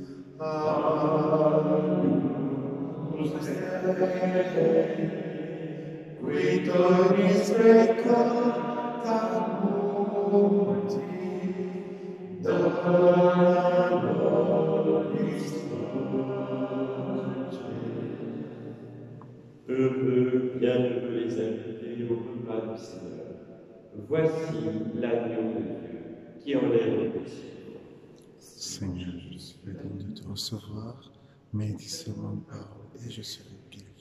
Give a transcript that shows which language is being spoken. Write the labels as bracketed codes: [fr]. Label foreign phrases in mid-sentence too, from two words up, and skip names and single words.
[la] Agnus Dei, qui tollis peccata mundi, dona nobis pace. [fr] Heureux, bienheureux les invités au repas du Seigneur. Voici l'agneau de Dieu qui enlève le péché. Seigneur, je suis digne de te recevoir, mais dis seulement une parole et je serai guéri.